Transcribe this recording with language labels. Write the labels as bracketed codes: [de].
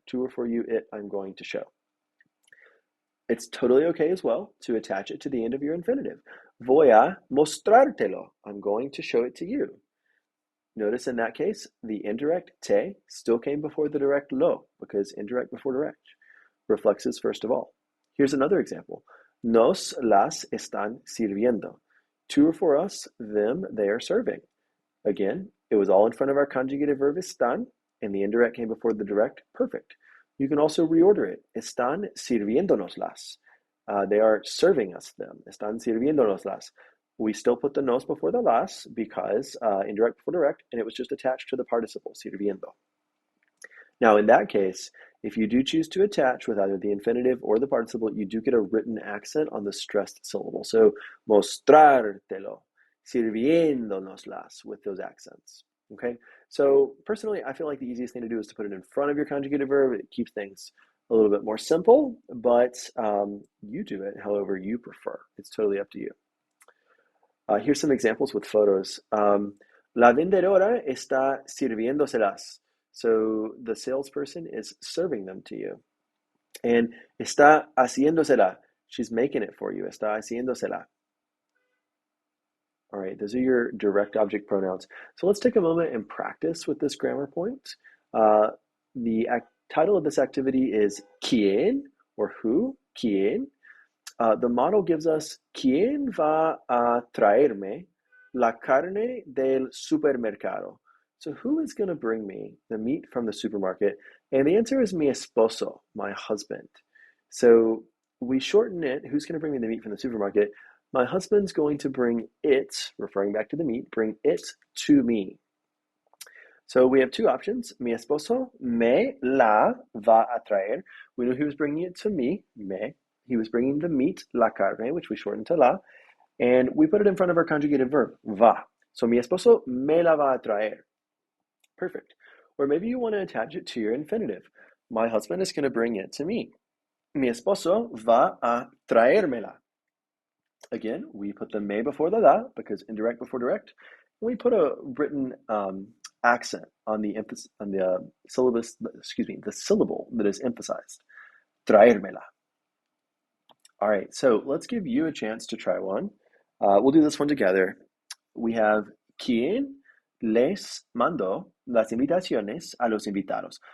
[en] To or for you, it I'm going to show. It's totally okay as well to attach it to the end of your infinitive. [es] Voy a mostrártelo. [en] I'm going to show it to you. Notice in that case, the indirect te still came before the direct lo, because indirect before direct. Reflexes first of all. Here's another example. [es] Nos las están sirviendo. [en] To or for us, them, they are serving. Again, it was all in front of our conjugated verb están, and the indirect came before the direct. Perfect. You can also reorder it. [es] Están sirviéndonoslas. [en] They are serving us them. [es] Están sirviéndonoslas. [en] We still put the nos before the las because indirect before direct, and it was just attached to the participle, sirviendo. Now, in that case, if you do choose to attach with either the infinitive or the participle, you do get a written accent on the stressed syllable. So, mostrártelo, sirviéndonoslas, with those accents. Okay, so personally, I feel like the easiest thing to do is to put it in front of your conjugated verb. It keeps things a little bit more simple, but you do it however you prefer. It's totally up to you. Here's some examples with photos. [es] La vendedora está sirviéndoselas. [en] So the salesperson is serving them to you. And [es] está haciéndosela. [en] She's making it for you. [es] Está haciéndosela. [en] All right, those are your direct object pronouns. So let's take a moment and practice with this grammar point. The title of this activity is ¿Quién? Or who? ¿Quién? The model gives us [es] ¿Quién va a traerme la carne del supermercado? [en] So who is going to bring me the meat from the supermarket? And the answer is mi esposo, my husband. So we shorten it. Who's going to bring me the meat from the supermarket? My husband's going to bring it, referring back to the meat, bring it to me. So we have two options. [es] Mi esposo me la va a traer. [en] We know he was bringing it to me, me. He was bringing the meat, la carne, which we shorten to la, and we put it in front of our conjugated verb, va. [es] So mi esposo me la va a traer. Perfect. [en] Or maybe you want to attach it to your infinitive. My husband is going to bring it to me. [es] Mi esposo va a traérmela. [en] Again, we put the me before the la because indirect before direct. And we put a written accent on the syllabus. The syllable that is emphasized. Traérmela. All right, so let's give you a chance to try one. We'll do this one together. [es] We have ¿Quién les mandó las invitaciones a los invitados?